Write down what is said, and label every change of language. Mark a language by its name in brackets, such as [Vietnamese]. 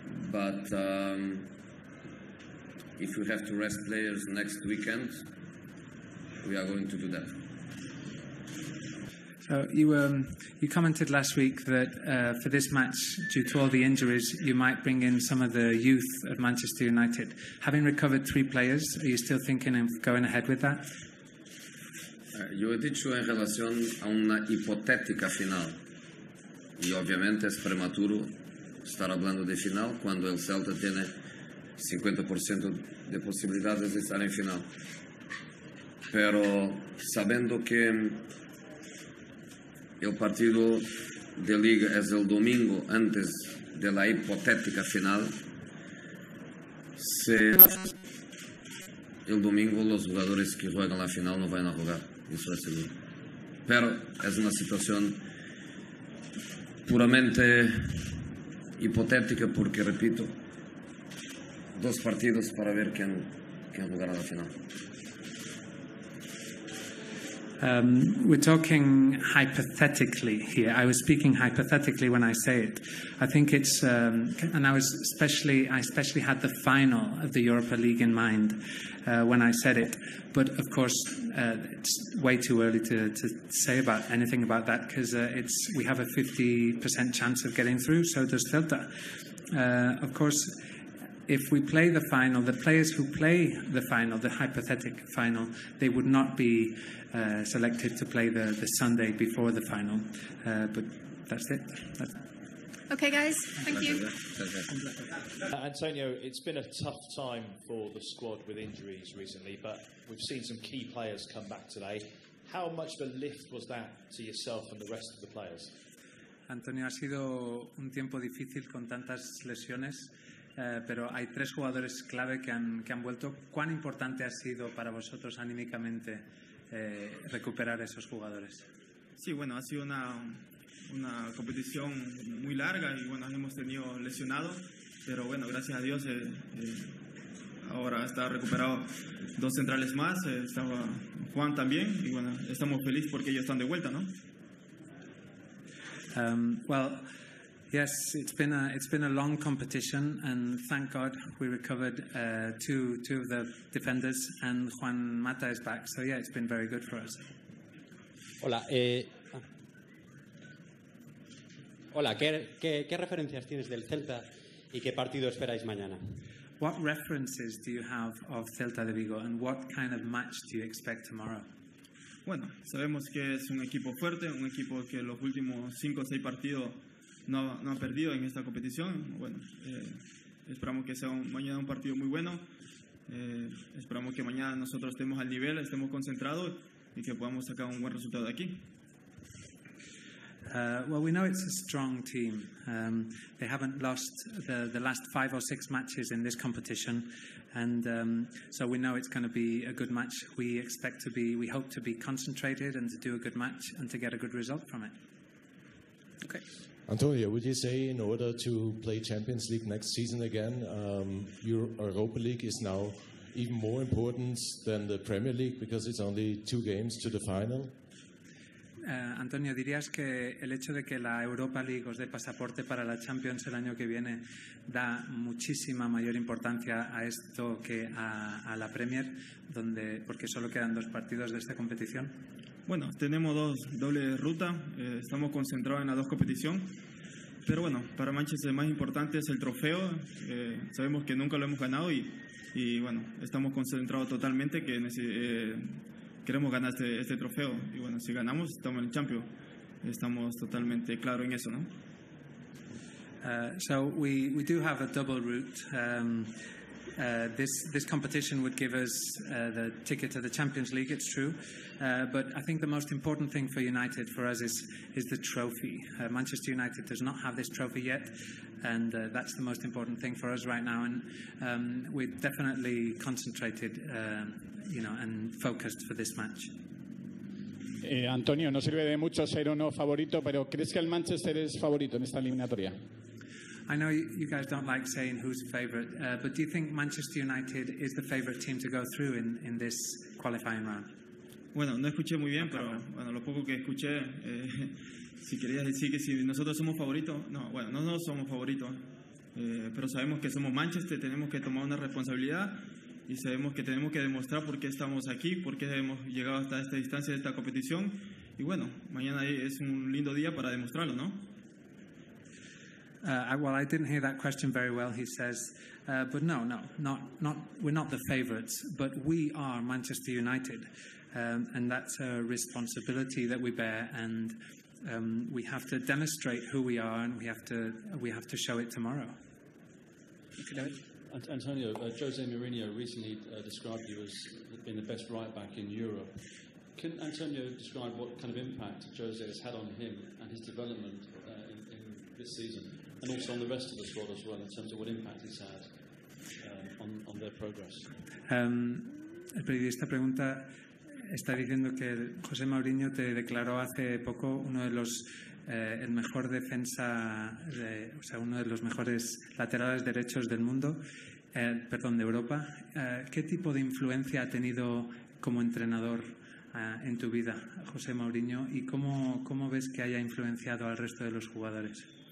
[English] But if we have to rest players next weekend, we are going to do that. So you commented last week that for this match, due to all the injuries, you might bring in some of the youth of Manchester United. Having recovered 3 players, are you still thinking of going ahead with that? [Spanish] Yo he dicho en relación a una hipotética final, y obviamente es prematuro estar hablando de final cuando el Celta tiene 50% de posibilidades de estar en final. Pero sabiendo que el partido de Liga es el domingo antes de la hipotética final, el domingo los jugadores que juegan la final no van a jugar, eso es seguro. Pero es una situación puramente hipotética porque, repito, 2 partidos para ver quién jugará la final. [English] We're talking hypothetically here. I was speaking hypothetically when I say it. I think it's, and I especially had the final of the Europa League in mind when I said it. But of course, it's way too early to say about anything about that because we have a 50% chance of getting through. So does Celta. Of course, if we play the final, the players who play the final, the hypothetical final, they would not be selected to play the Sunday before the final. But that's it. Okay, guys. Thank you. Antonio, it's been a tough time for the squad with injuries recently, but we've seen some key players come back today. How much of a lift was that to yourself and the rest of the players? [Spanish] Antonio, ha sido un tiempo difícil con tantas lesiones. Pero hay 3 jugadores clave que han vuelto. ¿Cuán importante ha sido para vosotros anímicamente recuperar esos jugadores? Sí, bueno, ha sido una competición muy larga y bueno, hemos tenido lesionados, pero bueno, gracias a Dios ahora está recuperado 2 centrales más, estaba Juan también y bueno, estamos felices porque ellos están de vuelta, ¿no? [English] Well, yes, it's been a long competition, and thank God we recovered 2 of the defenders, and Juan Mata is back. So yeah, it's been very good for us. [Spanish] Hola, hola. ¿Qué referencias tienes del Celta y qué partido esperáis mañana? [English] What references do you have of Celta de Vigo, and what kind of match do you expect tomorrow? [Spanish] Bueno, sabemos que es un equipo fuerte, un equipo que los últimos 5 o 6 partidos no ha perdido en esta competición. Bueno, esperamos que sea mañana un partido muy bueno. Esperamos que mañana nosotros estemos al nivel, estemos concentrados y que podamos sacar un buen resultado de aquí. [English] Well, we know it's a strong team. They haven't lost the last 5 or 6 matches in this competition, and so we know it's going to be a good match. We hope to be concentrated and to do a good match and to get a good result from it. Okay. Antonio, would you say in order to play Champions League next season again, your Europa League is now even more important than the Premier League because it's only 2 games to the final? [Spanish] Antonio, ¿dirías que el hecho de que la Europa League os dé pasaporte para la Champions el año que viene da muchísima mayor importancia a esto que a la Premier, porque solo quedan 2 partidos de esta competición? Bueno, tenemos 2 doble ruta, estamos concentrados en las 2 competiciones, pero bueno, para Manchester el más importante es el trofeo, sabemos que nunca lo hemos ganado y bueno, estamos concentrados totalmente que queremos ganar este trofeo y bueno, si ganamos estamos en el Champions, estamos totalmente claros en eso, ¿no? [English] So we do have a double route. This competition would give us the ticket to the Champions League, it's true, but I think the most important thing for United, for us, is the trophy. Manchester United does not have this trophy yet, and that's the most important thing for us right now, and we're definitely concentrated and focused for this match. [Spanish] Antonio, no sirve de mucho ser o no favorito, pero ¿crees que el Manchester es favorito en esta eliminatoria? [English] I know you guys don't like saying who's favourite, but do you think Manchester United is the favourite team to go through in this qualifying round? [Spanish] Bueno, no escuché muy bien, pero bueno, lo poco que escuché, si querías decir que si nosotros somos favoritos, no somos favoritos, pero sabemos que somos Manchester, tenemos que tomar una responsabilidad y sabemos que tenemos que demostrar por qué estamos aquí, por qué hemos llegado hasta esta distancia de esta competición y bueno, mañana es un lindo día para demostrarlo, ¿no? [English] Well, I didn't hear that question very well, he says. But no, we're not the favourites, but we are Manchester United. And that's a responsibility that we bear, and we have to demonstrate who we are, and we have to show it tomorrow. Antonio, Jose Mourinho recently described you as being the best right-back in Europe. Can Antonio describe what kind of impact Jose has had on him and his development in this season? And also on the rest of the squad as well, in terms of what impact he's had on their progress. [Spanish] El periodista pregunta, está diciendo que José Mourinho te declaró hace poco uno de los el mejor defensa, uno de los mejores laterales derechos del mundo, de Europa. ¿Qué tipo de influencia ha tenido como entrenador en tu vida, José Mourinho, y cómo ves que haya influenciado al resto de los jugadores?